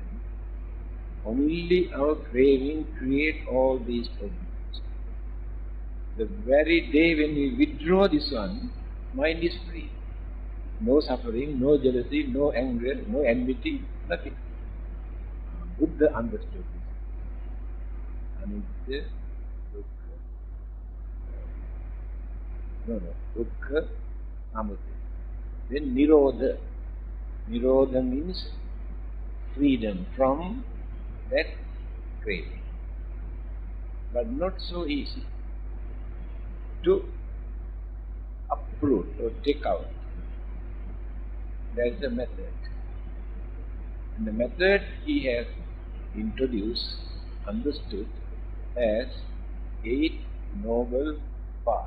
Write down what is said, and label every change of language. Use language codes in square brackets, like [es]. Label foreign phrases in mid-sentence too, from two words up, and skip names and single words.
[en] Only our craving creates all these problems. The very day when we withdraw this one, mind is free. No suffering, no jealousy, no anger, no enmity, nothing. Buddha understood this. [pi] Anitya, dukkha. Dukkha, samudaya. [en] Then nirodha. Nirodha means freedom from that craving. But not so easy to uproot or take out. There is a method. And the method he has introduced, understood as 8 noble paths.